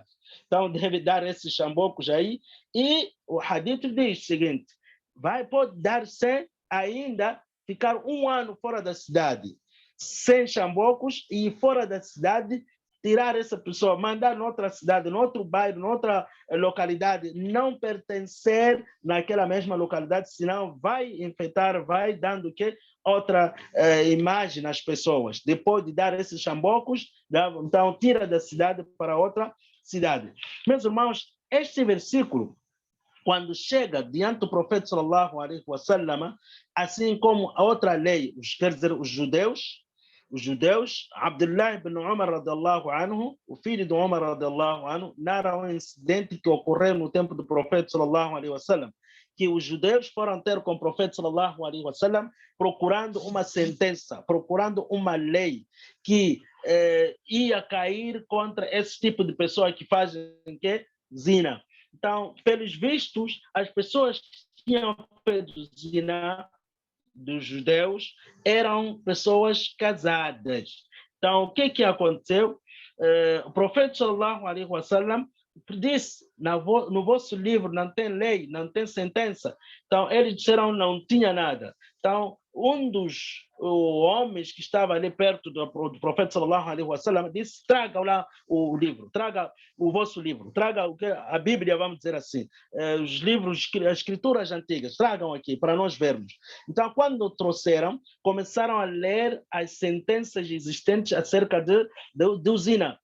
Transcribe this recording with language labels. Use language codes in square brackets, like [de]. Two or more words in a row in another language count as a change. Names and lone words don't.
[pt] Então, deve dar esses chambocos aí. E o hadith diz o seguinte: pode dar 100, ainda ficar um ano fora da cidade, 100 chambocos, e fora da cidade, tirar essa pessoa, mandar noutra cidade, noutra bairro, noutra localidade, não pertencer naquela mesma localidade, senão vai infectar, vai dando que outra imagem nas pessoas. Depois de dar esses chambocos, então tira da cidade para outra cidade. Meus irmãos, este versículo, quando chega diante do profeta [ar] صلى الله عليه وسلم, [pt] assim como a outra lei, quer dizer, os judeus, Abdullah ibn Umar [ar] رضي الله عنه, [pt] o filho de Umar [ar] رضي الله عنه, [pt] narra um incidente que ocorreu no tempo do profeta [ar] صلى الله عليه وسلم, [pt] que os judeus foram ter com o profeta [ar] صلى الله عليه وسلم [pt] procurando uma sentença, procurando uma lei que ia cair contra esse tipo de pessoa que fazem que zina. Então, pelos vistos, as pessoas que tinham feito zina dos judeus eram pessoas casadas. Então, o que aconteceu? O profeta [ar] صلى الله عليه وسلم [pt] disse, no vosso livro não tem lei, não tem sentença. Então, eles disseram não tinha nada. Então, um dos homens que estava ali perto do profeta [ar] صلى الله عليه وسلم [pt] disse, traga lá o livro, traga o vosso livro, traga o que a Bíblia, vamos dizer assim, os livros, as escrituras antigas, tragam aqui para nós vermos. Então, quando trouxeram, começaram a ler as sentenças existentes acerca do zina.